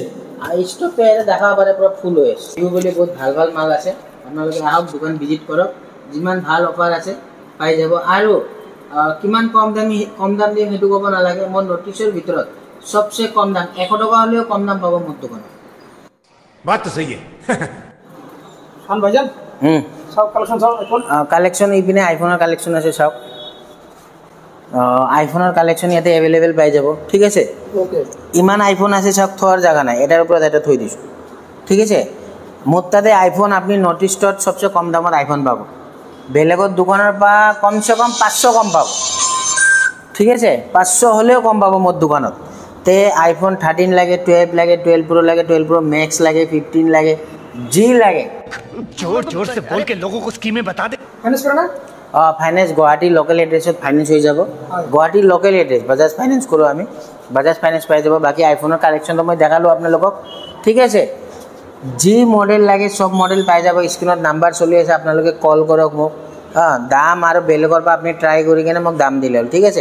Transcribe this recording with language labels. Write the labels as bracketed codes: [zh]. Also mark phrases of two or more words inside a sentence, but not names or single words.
[as] ষ্টকটো ইয়াতে দেখাব পাৰে, পুৰা ফুল হৈ আছে। বিহু বুলি বহুত ভাল ভাল মাল আছে। আপোনালোকে আহক, দোকান ভিজিট কৰক, যিমান ভাল অফাৰ আছে পাই যাব। আৰু কিমান কম দাম দিয়ে সেইটো ক'ব নালাগে। মোৰ নটিছৰ ভিতৰত চবচে কম দাম 100 টকা হ'লেও কম দাম পাব মোৰ দোকানত। [hi] बात तो सही है। [as] শান ভাইজান, চাওক কালেকশ্যন চাওক। কালেকশ্যন ইপিনে আইফোনৰ কালেকশ্যন আছে, চাওক। আইফোনৰ কালেকশ্যন ইয়াতে এভেইলেবল পাই যাব, ঠিক আছে। ইমান আইফোন আছে, চাওক, থোৱাৰ জেগা নাই। এটাৰ ওপৰত এটা থৈ দিছোঁ, ঠিক আছে। মোৰ তাতে আইফোন আপুনি নৰ্থ ইষ্টত চবচে কম দামত আইফোন পাব। বেলেগৰ দোকানৰ পৰা [hi] कमसे कम [as] 500 কম পাব, ঠিক আছে। 500 হ'লেও কম পাব মোৰ দোকানত। তে আইফোন 13 লাগে, 12 লাগে, 12 Pro লাগে, 12 Pro Max লাগে, 15 লাগে, যি লাগে। [hi] जोर जोर से बोल के लोगों को स्कीमें बता दे। [as] ফাইনেন্স কৰে না? ফাইনেন্স গুৱাহাটী লোকেল এড্ৰেছত ফাইনেন্স হৈ যাব। গুৱাহাটীৰ [en] local address [as] বাজাজ ফাইনেন্স কৰোঁ আমি, বাজাজ ফাইনেন্স পাই যাব। বাকী আইফোনৰ কালেকশ্যনটো মই দেখালোঁ আপোনালোকক, ঠিক আছে। যি মডেল লাগে চব মডেল পাই যাব। স্ক্ৰীনত নাম্বাৰ চলি আছে, আপোনালোকে কল কৰক মোক। দাম আৰু বেলেগৰ পৰা আপুনি ট্ৰাই কৰি কিনে মোক দাম দিলে হ'ল, ঠিক আছে।